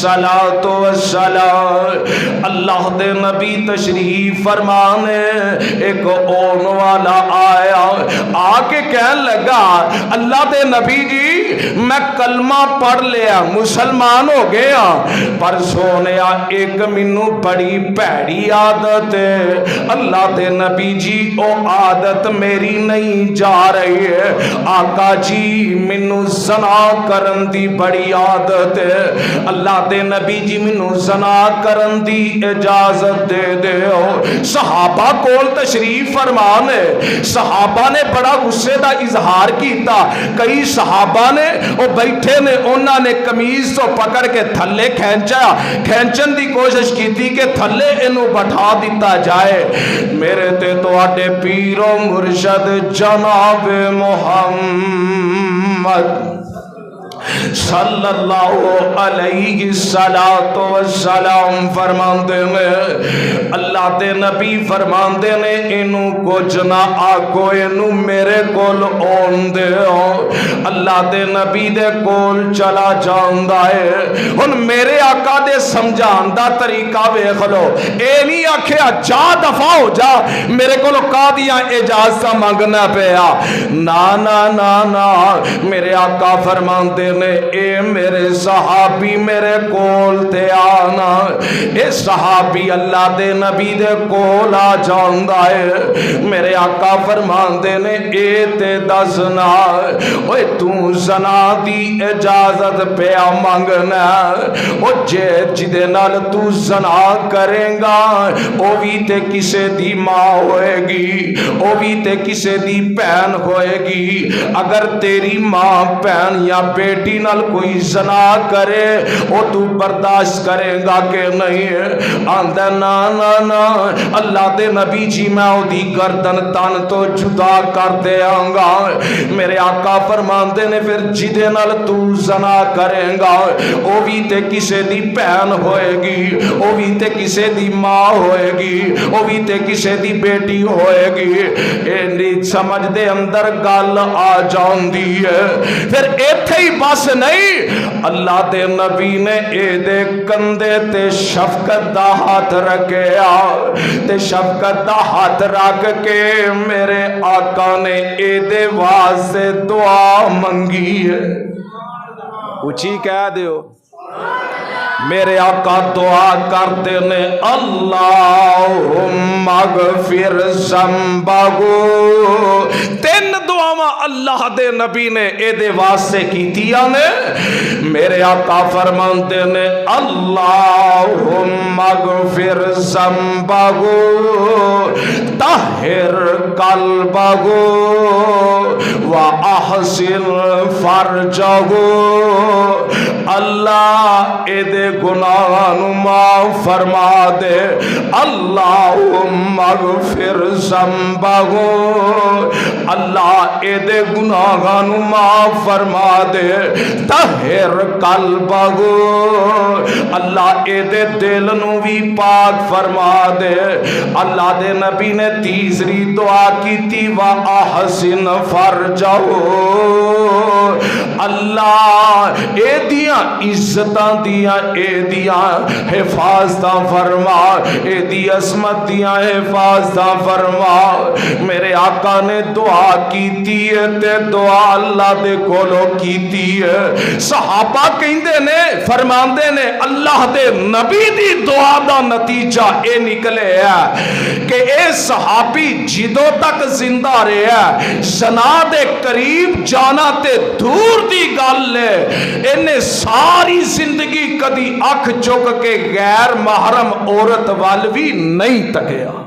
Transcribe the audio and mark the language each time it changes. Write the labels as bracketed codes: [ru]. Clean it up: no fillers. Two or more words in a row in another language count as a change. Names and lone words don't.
[pa] وسلم، اللہ دے نبی تشریف فرمانے، ایک اون والا آیا، آکے کہنے لگا اللہ دے نبی جی میں کلمہ پڑھ لیا مسلمان ہو گیا، پر سونیا ایک مینوں بڑی پیڑی عادت ہے، اللہ دے نبی جی او عادت میری نہیں جا رہی ہے، آقا جی مینوں زنا کرن دی بڑی عادت ہے، اللہ دے نبی جی مینوں زنا کرن دی اجازت دے دیو۔ صحابہ کول تشریف فرمانے، صحابہ نے بڑا غصے دا اظہار کیتا، کئی صحابہ نے وہ بیٹھے نے انہاں نے قمیض تو پکڑ کے تھلے کھینچن دی کوشش کیتی کہ تھلے انہوں بٹھا دیتا جائے۔ میرے تے تواڈے پیر و مرشد جناب محمد [ar] صلی اللہ علیہ وسلم [pa] فرماندے نے، اللہ دے نبی فرماندے نے انہوں کچھ نہ آکو انہوں میرے کول اون دے ہو۔ اللہ دے نبی دے کول چلا جاندہ ہے، ان میرے آقا دے سمجھان دا طریقہ ویکھ لو، اے نہیں آکھیا جا دفع ہو جا میرے کول قاضیاں اجازت مانگنا پیا، نا نا نا نا، میرے آقا فرماندے نے اے میرے صحابی میرے کول تے آنا، اے صحابی اللہ دے نبی دے کول آ جاندہ ہے، میرے آقا فرماندے نے اے تے دسنا اوے تو زنا دی اجازت پیا مانگنا، او جدے نال تو زنا کریں گا او بھی تے کسے دی ماں ہوئے گی، او بھی تے کسے دی بہن ہوئے گی، اگر تیری ماں بہن یا بیٹی نال کوئی زنا کرے او تو برداشت کرے گا کہ نہیں؟ آندہ نا نا نا، اللہ دے نبی جی میں او دی گردن تن تو جدا کر دے آنگا۔ میرے آقا فرماندے نے پھر جدے نال تو زنا کرے گا او بھی تے کسے دی بہن ہوئے گی، او بھی تے کسے دی ماں ہوئے گی، او بھی تے کسے دی بیٹی ہوئے گی۔ اینی سمجھ دے اندر گل آ جاندی ہے۔ پھر ایتھے ہی بس نہیں، اللہ دے نبی نے اے دے کندے تے شفقت دا ہاتھ رکھیا، تے شفقت دا ہاتھ رکھ کے میرے آقا نے اے دے واسطے دعا منگی ہے۔ اچھی کہہ دیو، میرے آقا دعا کرتے نے [ar] اللہم اغفر ذنبہ، [pa] تین دعاواں اللہ دے نبی نے اے دے واسطے کیتیاں نے۔ میرے آقا فرماندے نے [ar] اللہم اغفر ذنبہ طہر قلبہ واحسن فرجہ، [pa] اللہ اے دے گناہاں نو معاف فرما دے [ar] اللہم اغفر ذنبہ [pa] اللہ اے دے گناہاں نو معاف فرما دے طہر قلبہ اللہ اے دے دل نو بھی پاک فرما دے اللہ دے نبی نے تیسری دعا کی تھی [ar] وَأَحْسِنْ فَرْجَهُ [pa] اللہ اے دیاں عزتاں دیاں اے دیاں حفاظتاں فرما اے دی عظمت دیاں حفاظتاں فرما میرے آقا نے دعا کیتی ہے تے دعا اللہ دے کولو کیتی ہے صحابہ کہندے نے فرماندے نے اللہ دے نبی دی دعا دا نتیجہ اے نکلے ہے کہ اے صحابی جدوں تک زندہ رہا زنا دے قریب جانا تے دور دی گل ہے انہیں ساری زندگی کدی اکھ چک کے غیر محرم عورت وال بھی نہیں تکیا